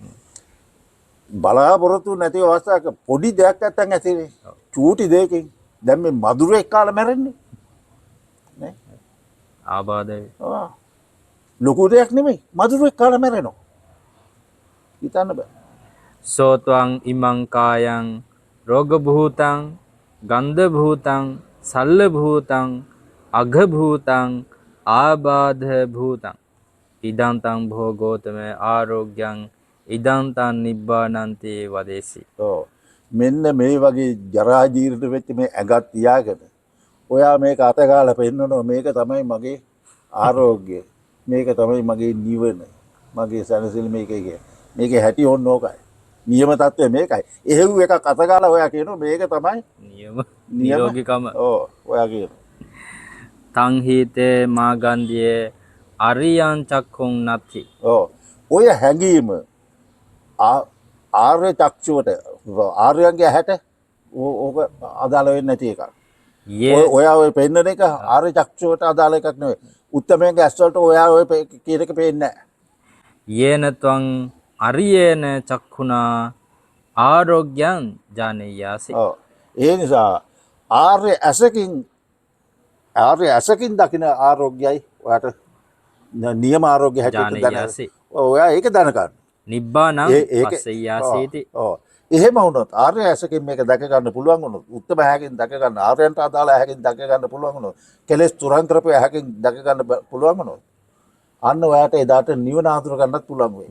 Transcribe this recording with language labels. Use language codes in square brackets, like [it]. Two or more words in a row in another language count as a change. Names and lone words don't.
[si] බලාපොරොත්තු නැති අවස්ථාවක පොඩි දෙයක් නැත්තම් ඇතිනේ. චූටි දෙයකින් දැන් මේ මදුරෙක් කාලා මැරෙන්නේ නේ? ආබාධය. ලොකු දෙයක් නෙමෙයි මදුරෙක් කාලා මැරෙනවා. හිතන්න බෑ. [pi] සෝත්වං ඉමං කායං රෝගභූතං ගන්ධභූතං සල්ලභූතං අගභූතං ආබාධභූතං ඉදන්තං භෝගෝතම ආරෝග්‍යං ඉදන්තං නිබ්බානන්ති වදේසි. [si] මෙන්න මේ වගේ ජරා ජීර්ණ වෙච්ච මේ ඇඟත් තියාගෙන ඔයා මේක අත ගාලා පෙන්නනවා මේක තමයි මගේ ආරෝග්‍යය. මේක තමයි මගේ නිවන. මගේ සැනසෙල්ල මේකේ හැටි ඕන ඕකයි. නියම තත්ත්වය මේකයි. එහෙව් එකක් අත ගාලා ඔයා කියනවා මේක තමයි නියම නිරෝගීකම. ඔයා කියනවා. [pi] තං හීතේ මාගන්ධියේ අරියං චක්ඛුං නත්ති. [si] ඔය හැඟීම ආර්ය චක්ෂුවට ආර්යයන්ගේ ඇහැට ඕක අදාළ වෙන්නේ නැති එකක්. ඔයා ඔය පෙන්නන එක ආර්ය චක්ෂුවට අදාළ එකක් නෙවෙයි. උත්තමයන්ගේ ඇස් වලට ඔයා ඔය කියන එක පේන්නේ නැහැ. [pi] යේන ත්වං අරියේන චක්ඛුනා ආරෝග්‍යං ජානේයාසි. [si] ඒ නිසා ආර්ය ඇසකින් දකින ආරෝග්‍යයි ඔයාට නියම ආරෝග්‍ය හැටියට දැනගන්න. ඔයා ඒක දැනගන්න. [pi] නිබ්බානං පස්සෙයාසීති. [si] එහෙම වුණොත් ආර්ය ඇසකින් මේක දැක ගන්න පුළුවන් වුණොත් උත්තම ඇහැකින් දැක ගන්න ආර්යයන්ට අදාළ ඇහැකින් දැක ගන්න පුළුවන් වුණොත් කෙලෙස් තුරන් කරපු ඇහැකින් දැක ගන්න පුළුවන් වුණොත් අන්න ඔයාට එදාට නිවන ආතුර ගන්නත් පුළුවන් වෙයි.